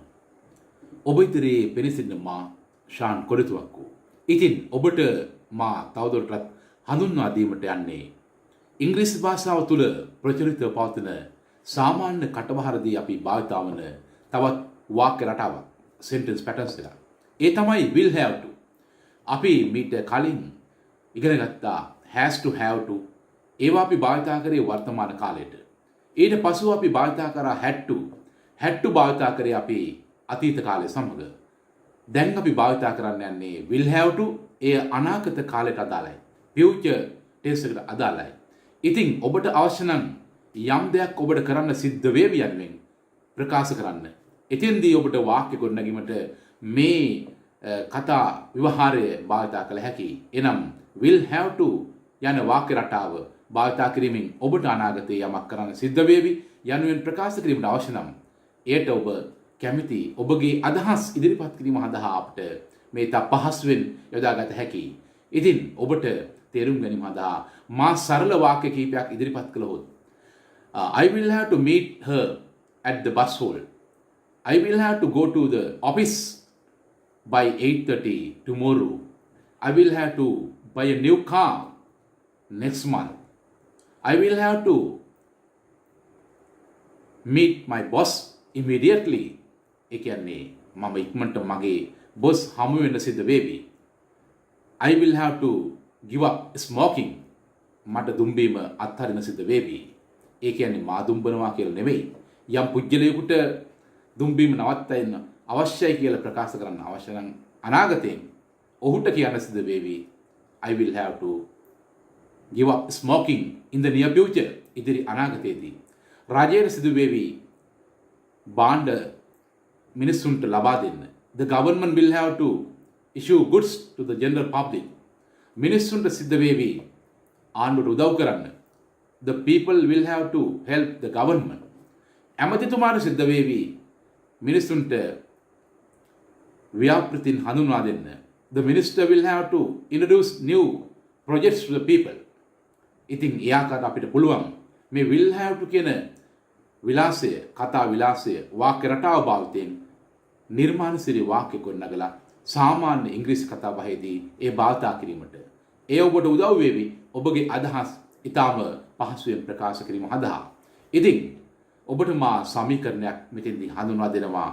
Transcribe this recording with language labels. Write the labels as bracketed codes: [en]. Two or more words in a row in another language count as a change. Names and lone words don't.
[si] ඔබ ඉදිරියේ පෙනසින්න මා ශාන් කොරතුවක්කු. ඉතින් ඔබට මා තවදුරටත් හඳුන්වා දීමට යන්නේ ඉංග්‍රීසි භාෂාව තුළ ප්‍රචලිතව පවතින සාමාන්‍ය කටවහරදී අපි භාවිතා වන තවත් වාක්‍ය රටාවක්, [en] sentence patterns [si] එක. ඒ තමයි [en] will have to. [si] අපි මීට කලින් ඉගෙන ගත්තා [en] has to have to. [si] ඒවා අපි භාවිතා කරේ වර්තමාන කාලයට. ඊට පසුව අපි භාවිතා කරා [en] had to [si] භාවිතා කරේ අපි අතීත කාලය සමග. දැන් අපි භාවිතා කරන්න යන්නේ [en] will have to. [si] එය අනාගත කාලයට අදාළයි. [en] future tense [si] එකට අදාළයි. ඉතින් ඔබට අවශ්‍ය නම් යම් දෙයක් ඔබට කරන්න සිද්ධ වේවි යනුවෙන් ප්‍රකාශ කරන්න. එතෙන්දී ඔබට වාක්‍ය ගොඩනැගීමට මේ කතා විවහාරය භාවිතා කළ හැකි. එනම් [en] will have to [si] යන වාක්‍ය රටාව භාවිතා කිරීමෙන් ඔබට අනාගතයේ යමක් කරන්න සිද්ධ වේවි යනුවෙන් ප්‍රකාශ කිරීමට අවශ්‍ය නම් එයට ඔබ කැමති ඔබගේ අදහස් ඉදිරිපත් කිරීම සඳහා අපට මේ තා පහසුවෙන් යොදාගත හැකි. ඉතින් ඔබට තේරුම් ගැනීම සඳහා මා සරල වාක්‍ය කිහිපයක් ඉදිරිපත් කළොත් [en] I will have to meet her at the bus hall. I will have to go to the office by 8:30 tomorrow. I will have to buy a new car next month. I will have to meet my boss immediately. [si] ඒ කියන්නේ මම ඉක්මනට මගේ boss හමු වෙන්න සිද්ධ වේවි. [en] I will have to give up smoking. [si] මට දුම්බීම අත්හරින්න සිද්ධ වේවි. ඒ කියන්නේ මා දුම්බනවා කියලා නෙවෙයි. යම් පුජ්‍යලයකට දුම්බීම නවත්තන්න අවශ්‍යයි කියලා ප්‍රකාශ කරන්න අවශ්‍ය නම් අනාගතයෙන් ඔහුට කියන්න සිද්ධ වේවි [en] I will have to give up smoking in the near future. [si] ඉදිරි අනාගතයේදී රාජ්‍යයට සිදු වේවි බාණ්ඩ මිනිසුන්ට ලබා දෙන්න. [en] The government will have to issue goods to the general public. [si] මිනිසුන්ට සිද්ධ වේවි ආණ්ඩුවට උදව් කරන්න. [en] The people will have to help the government. [si] ඇමතිතුමාට සිද්ධ වේවි මිනිසුන්ට ව්‍යාපෘතින් හඳුන්වා දෙන්න. [en] The minister will have to introduce new projects to the people. [si] ඉතින් එයාකට අපිට පුළුවන් මේ [en] will have to [si] කියන විලාසය, කතා විලාසය, වාක්‍ය රටාව භාවිතයෙන් නිර්මාණශීලී වාක්‍ය ගොඩනගලා සාමාන්‍ය ඉංග්‍රීසි කතා බහේදී ඒ භාවිතා කිරීමට. ඒ ඔබට උදව් වේවි ඔබගේ අදහස් ඊටාම පහසුවෙන් ප්‍රකාශ කිරීම සඳහා. ඉතින් ඔබට මා සමීකරණයක් මෙතෙන්දී හඳුන්වා දෙනවා.